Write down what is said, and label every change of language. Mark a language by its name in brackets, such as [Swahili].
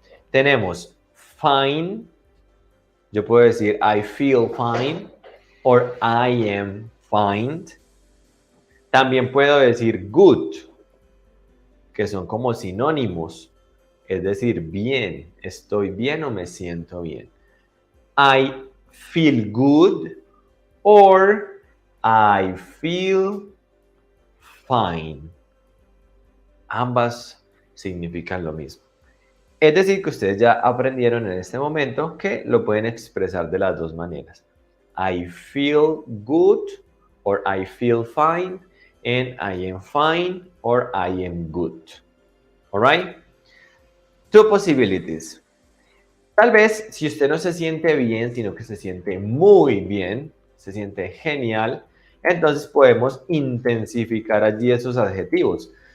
[Spanish] Tenemos [English] fine. [Spanish] Yo puedo decir [English] I feel fine or I am fine. [Spanish] También puedo decir good, que son como sinónimos. Es decir, bien, estoy bien o me siento bien. [English] I feel good or I feel fine. [Spanish] Ambas significan lo mismo. Es decir, que ustedes ya aprendieron en este momento que lo pueden expresar de las dos maneras. [English] I feel good or I feel fine and I am fine or I am good. All right? Two possibilities. [Spanish] Tal vez si usted no se siente bien, sino que se siente muy bien, se siente genial, entonces podemos intensificar allí esos adjetivos.